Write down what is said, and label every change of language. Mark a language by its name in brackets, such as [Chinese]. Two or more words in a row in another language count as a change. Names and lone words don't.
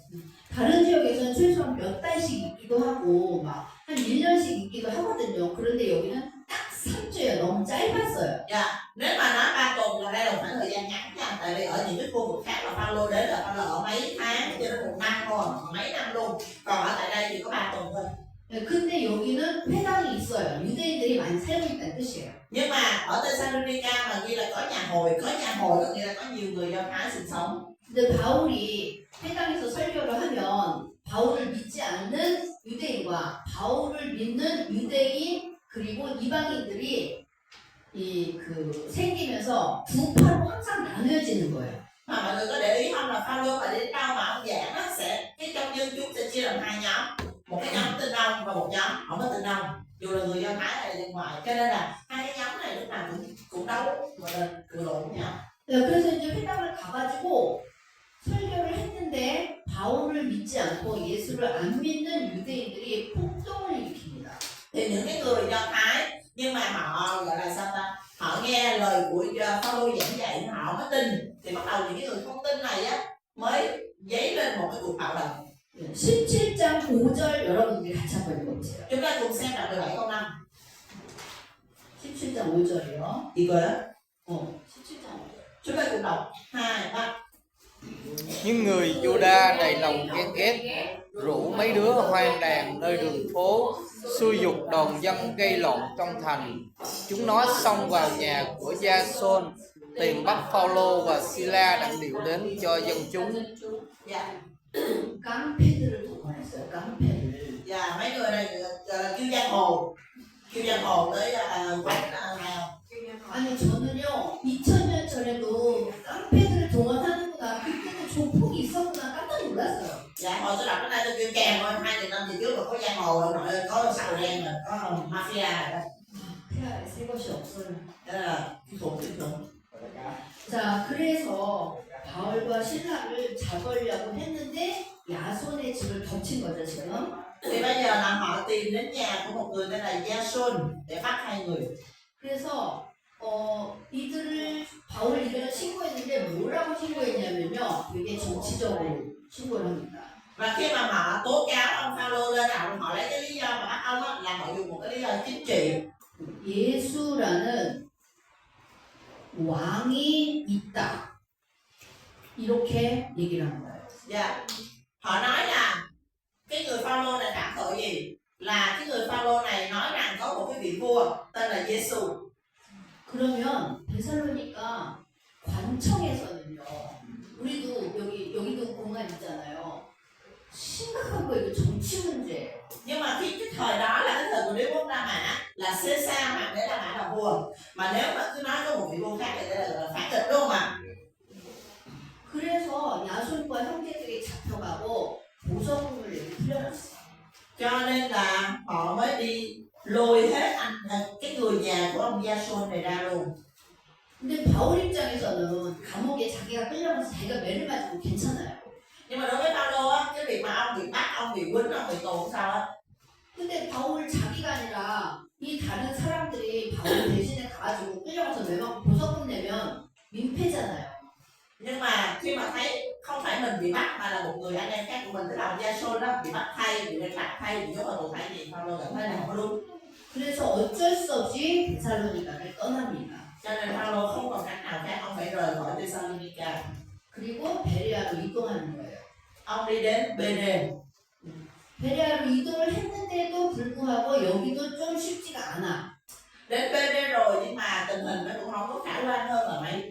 [Korean] 다른 지역에서는 최소한 몇 달씩 있기도 하고 막 한 1년씩 있기도 하거든요. 그런데 여기는 딱 3주예요. 너무 짧았어요. [Vietnamese] Nếu mà nói 3 tuần là đây là khoảng thời gian ngắn nha, tại vì ở những cái khu vực khác là Phaolô đến là Phaolô ở mấy tháng cho đến 1 năm thôi, mấy năm luôn, còn ở tại đây chỉ có 3 tuần thôi. [Korean] 근데 여기는 회당이 있어요. 유대인들이 많이 살고 있다는 뜻이에요. [Vietnamese] Nhưng mà ở Thessalonica mà ghi là có nhà hội có nghĩa là có nhiều người Do Thái sinh sống. [Korean] 근데 바울이 회당에서 설교를 하면 바울을 믿지 않는 유대인과 바울을 믿는 유대인 그리고 이방인들이 생기면서 두 파로 항상 나누어지는 거예요. [Vietnamese] Mà mọi người có để ý không là Phaolô mà đến đâu mà ông giảng nó sẽ cái trong dân chúng sẽ chia làm hai nhóm, một cái nhóm tin ông và một nhóm không có tin ông, dù là người Do Thái hay là dân ngoại, cho nên là hai cái nhóm này lúc nào cũng đấu gọi là cự lộn với nhau. [Korean] 그래서 이제 회당을 가가지고 설교를 했는데 바울을 믿지 않고 예수를 안 믿는 유대인들이 폭동을 일으킵니다. [Vietnamese] Thì những cái người Do Thái nhưng mà họ gọi là sao ta, họ nghe lời của Phaolô giảng dạy họ mới tin, thì bắt đầu những cái người không tin này á mới dấy lên một cái cuộc bạo động. [Korean] 17장 5절 여러분들이 같이 한번 읽어보세요. [Vietnamese] Chúng ta cùng xem đoạn 17 câu 5. [Korean] 17장 5절이요. 이거요? 17장 5절. [Vietnamese] Chúng ta cùng đọc 2, 3. Nhưng người Juda đầy lòng ghen ghét, rủ mấy đứa hoang đàn nơi đường phố, xúi giục đoàn dân gây loạn trong thành. Chúng nó xông vào nhà của Gia-sôn, tìm bắt Phaolô và Sila đang điệu đến cho dân chúng. Dạ. [Korean] 깡패들을 동원했어요. 깡패를. [Vietnamese] Dạ, mấy người này kêu giang hồ tới quán này không? [Korean] 아니 저는요 2000년 전에도 깡패들을 동원하는구나 그때는 조폭이 있었구나 깜짝 놀랐어요. [Vietnamese] Dạ, hồi tôi đọc cái này tôi kêu kèm thôi, 2.000 năm về trước mà có giang hồ rồi, nội có sào đen rồi, có mafia rồi đó. [Korean] 태아에 새 것이 없어요. [Vietnamese] Thế là cái khủng. [Korean] 자 그래서 바울과 신라를 잡으려고 했는데 야손의 집을 덮친 거죠 지금. [Vietnamese] Thì bây giờ là họ tìm đến nhà của một người tên là Gia-sôn để bắt hai người. [Korean] 그래서 이들을 바울 이름을 신고했는데 뭐라고 신고했냐면요 되게 정치적으로 신고를 합니다. [Vietnamese] Và khi mà họ tố cáo ông Phaolô lên nào, họ lấy cái lý do mà bắt ông á, là họ dùng một cái lý do chính trị. [Korean] 예수라는 왕이 있다 이렇게 얘기를 하는 거예요. [Vietnamese] Dạ. Họ nói là cái người Phaolô này phạm tội gì? Là cái người Phaolô này nói rằng có một cái vị vua tên là Giêsu. [Korean] 그러면 데살로니가 관청에서는요 우리도 여기도 공간 있잖아요. 심각한 거예요. 정치 문제. [Vietnamese] Nhưng mà khi cái thời đó là cái thời của đế quốc La Mã, là Caesar hoàng đế La Mã là vua. Mà nếu mà cứ nói có một vị vua khác thì đây là phản nghịch luôn mà. [Korean] 그래서 야손과 형제들이 잡혀가고 보석금을 내고 풀려났어요. [Vietnamese] Cho nên là họ mới đi lôi hết cái người nhà của ông Gia-sôn này ra luôn. [Korean] 근데 바울 입장에서는 감옥에 자기가 끌려가서 자기가 매를 맞고 괜찮아요. [Vietnamese] Nhưng mà đối với Phaolô á, cái việc mà ông bị bắt, ông bị quýnh, ông bị tù không sao á. [Korean] 근데 바울 자기가 아니라 이 다른 사람들이 바울 대신에 가가지고 끌려가서 매맞고 보석금 내면 민폐잖아요. [Vietnamese] Nhưng mà khi mà thấy không phải mình bị bắt mà là một người anh em khác của mình, tức là ông Gia-sôn đó bị bắt thay, bị phạt thay, bị nhốt vào tù thay, thì Phaolô cảm thấy là không có đúng. [Korean] 그래서 어쩔 수 없이 데살로니가를 떠납니다. [Vietnamese] Cho nên Phaolô không còn cách nào khác, ông phải rời khỏi Thessalonica. [Korean] 그리고 베레아로 이동하는 거예요. [Vietnamese] Ông đi đến Bê-đê. [Korean] 베레아로 이동을 했는데도 불구하고 여기도 좀 쉽지가 않아. [Vietnamese] Đến Bê-đê rồi nhưng mà tình hình nó cũng không có khả quan hơn là mấy.